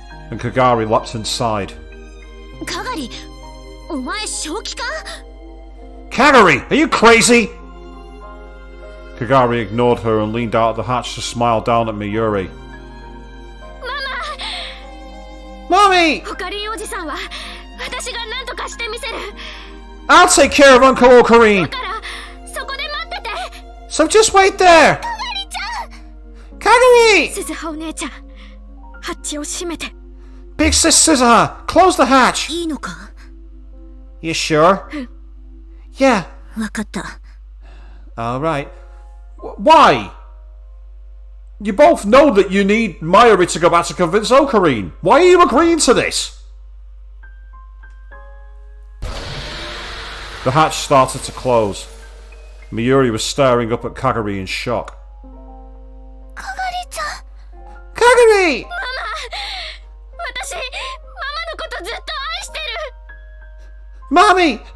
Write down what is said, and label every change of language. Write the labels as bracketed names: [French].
[English] And Kagari leapt inside. [Japanese] かがり、お前正気か？ [English] Kagari! Are you crazy? Kagari ignored her and leaned out of the hatch to smile down at Mayuri. [Japanese] ママ! [English] Mommy! [Japanese] オカリンおじさんは私が何とかしてみせる。 [English] I'll take care of Uncle Ocarine! [Japanese] だからそこで待ってて。 [English] So just wait there! [Japanese] かがりちゃん! [English] Kagari! [Japanese] 鈴葉お姉ちゃん、ハッチを閉めて。 [English] Big Sis Suzuha, close the hatch! [Japanese] いいのか? [English] You sure? Yeah. [Japanese] わかった。 [English] Alright. Why? You both know that you need Mayuri to go back to convince Ocarine. Why are you agreeing to this? The hatch started to close. Mayuri was staring up at Kagari in shock. [Japanese] かがりちゃん。 [English] Kagari! [Japanese] ママ、私、ママのことずっと愛してる。